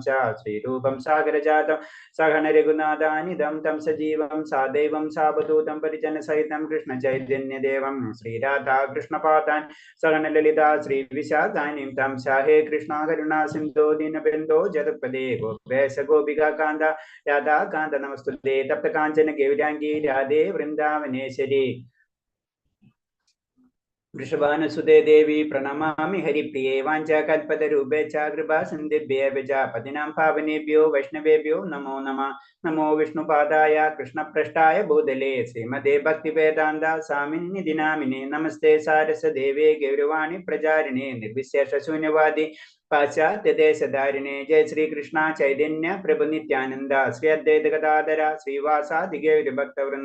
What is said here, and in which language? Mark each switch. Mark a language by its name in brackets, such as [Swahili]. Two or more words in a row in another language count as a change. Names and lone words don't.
[Sanskrit] ശ്രീരൂപം സാഗരജാതം സഹന രഘുനാഥാനിധം തം സജീവം സാദൈവം സാവധൂതം പരിജനസഹിതം കൃഷ്ണ ചൈതന്യദേവം ശ്രീരാധാ കൃഷ്ണപാദാൻ സഹന ലളിതാ ശ്രീവിശാഖാനിം തം ഹേ കൃഷ്ണ കരുണാ സിന്ധോ ദീനബന്ധോ ജഗത്പദേ ഗോപേശ ഗോപികാ കാന്ത രാധാ കാന്ത നമസ്തുതേ. തപ്ത കാഞ്ചന ഗൗരാംഗീ രാധേ വൃന്ദാവനേശ്വരി. വൃഷഭാനുസുതേ ദേവി പ്രണമാമി ഹരിപ്രിയേ. വാഞ്ചാകൽപതരൂപേ ച കൃപാ സിന്ധിഭ്യേവ ച പതിനാം പാവനേഭ്യോ വൈഷ്ണവേഭ്യോ നമോ നമഃ. നമോ വിഷ്ണുപാദായ കൃഷ്ണപ്രഷ്ടായ ഭൂതലേ ശ്രീമതേ ഭക്തിവേദാന്ത സ്വാമിന്നിധി നാമിനേ. നമസ്തേ സാരസ്വദേവേ ഗൗരവാണി പ്രചാരിണേ നിർവിശേഷ ശൂന്യവാദി പാശ്ചാത്യദേശധാരിണേ. ജയ ശ്രീകൃഷ്ണ ചൈതന്യ പ്രഭു നിത്യാനന്ദ ശ്രീ അദ്വൈത ഗദാധര ശ്രീവാസാദി ഗൗരഭക്തവൃന്ദ.